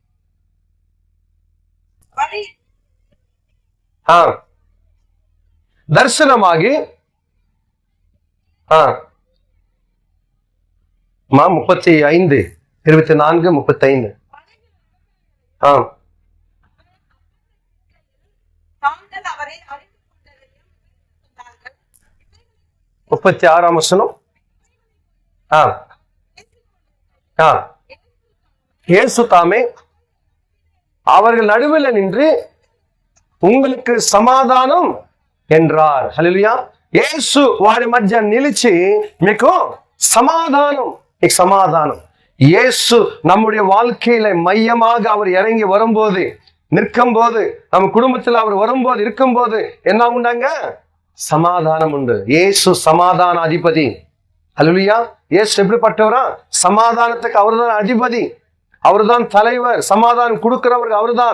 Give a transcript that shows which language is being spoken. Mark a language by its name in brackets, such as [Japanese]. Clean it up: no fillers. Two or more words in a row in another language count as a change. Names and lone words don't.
[Tamil] தரிசனமாகி 35:24-35 36ஆம் வசனம். இயேசு தாமே அவர்கள் நடுவில் நின்று உங்களுக்கு సమాధానం என்றார். హల్లెలూయా. [Telugu] యేసు వారి మధ్య నిలిచి మీకు సమాధానం. [Tamil] இயேசு நம்முடைய வாழ்க்கையில மையமாக அவர் இறங்கி வரும்போது, நிற்கும் போது, நம்ம குடும்பத்தில் அவர் வரும்போது, இருக்கும்போது என்ன உண்டாங்க? சமாதானம் உண்டு. இயேசு சமாதான அதிபதி. ஹல்லேலூயா. இயேசு எப்படிப்பட்டவரா? சமாதானத்துக்கு அவர்தான் அதிபதி, அவர்தான் தலைவர், சமாதானம் கொடுக்கிறவர்கள் அவர்தான்.